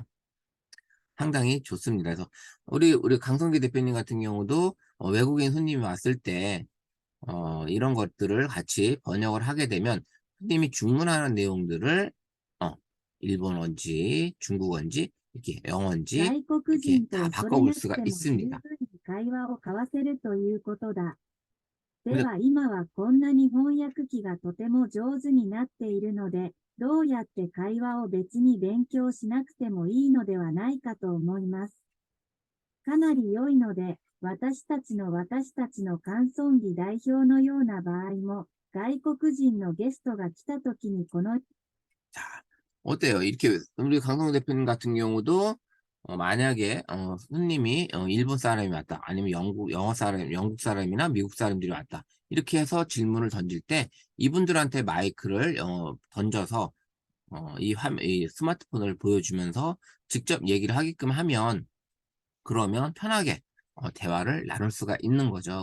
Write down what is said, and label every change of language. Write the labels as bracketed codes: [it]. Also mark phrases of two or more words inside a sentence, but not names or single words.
[ko] 상당히 좋습니다. 그래서 우리 강성기 대표님 같은 경우도 외국인 손님이 왔을 때 이런 것들을 같이 번역을 하게 되면 손님이 주문하는 내용들을 어, 일본어인지 중국어인지 이렇게 영어인지 [ja] 外国 [ko] 이렇게 [ja] 人と [ko] 다 [ja] 恐れ [ko] 바꿔볼 [ja] なく [ko] 수가 [ja] ても十 [ko] 있습니다. [ja] 分に会話を交わせるということだ。で [ko] 근데 [ja] は今はこんなに翻訳機がとても上手になっているので、どうやって会話を別に勉強しなくてもいいのではないかと思います。かなり良いので、私たちの関村議代表のような場合も、外国人のゲストが来たときにこの [ko] 자, 어때요? 이렇게 우리 강성호 대표님 같은 경우도 만약에 손님이 일본 사람이 왔다, 아니면 영국 사람이나 미국 사람들이 왔다, 이렇게 해서 질문을 던질 때 이분들한테 마이크를 던져서 이 스마트폰을 보여주면서 직접 얘기를 하게끔 하면 그러면 편하게 대화를 나눌 수가 있는 거죠.